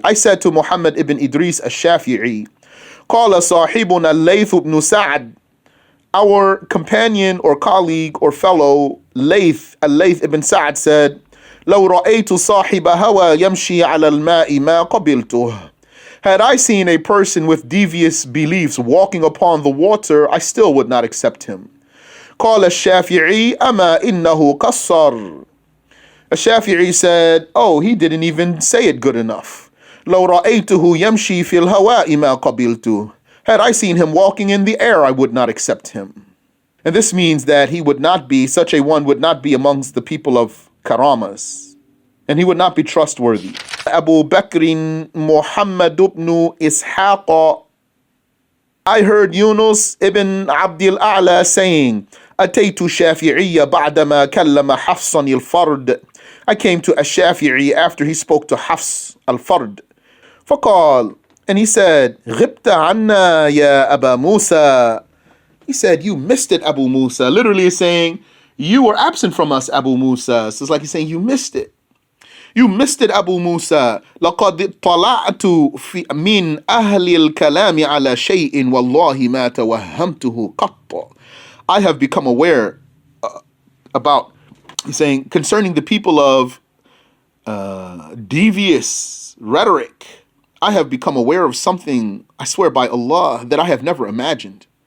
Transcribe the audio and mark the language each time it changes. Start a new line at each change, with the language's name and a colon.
English: I said to Muhammad ibn Idris Ash-Shafi'i,
Arabic: قال صاحبنا الليث بن سعد,
English: our companion or colleague or fellow Al-Layth ibn Sa'd said,
Arabic: لو رأيت صاحب هوى يمشي على الماء ما قبلته.
English: Had I seen a person with devious beliefs walking upon the water, I still would not accept him.
Arabic: قال الشافعي أما إنه قصر.
English: Ash-Shafi'i said, oh, he didn't even say it good enough.
Arabic: لو رأيته يمشي في الهواء ما قبلته.
English: Had I seen him walking in the air, I would not accept him. And this means that he would not be, such a one would not be amongst the people of karamas. And he would not be trustworthy. Abu Bakr Muhammad ibn Ishaq, I heard Yunus ibn Abdul A'la saying,
Arabic: أتيت الشافعي بعدما كلم حفصا الفرد.
English: I came to Ash-Shafi'i after he spoke to Hafs al-Fard.
Arabic: فقال,
English: and he said,
Arabic: غبت عنا يا أبا موسى.
English: He said, you missed it, Abu Musa. Literally saying, you were absent from us, Abu Musa. So it's like he's saying, you missed it. You missed it, Abu Musa.
Arabic: لقد طلعت من أهل الكلام على شيء والله ما توهمته قط.
English: I have become aware about, he's saying, concerning the people of devious rhetoric, I have become aware of something, I swear by Allah, that I have never imagined.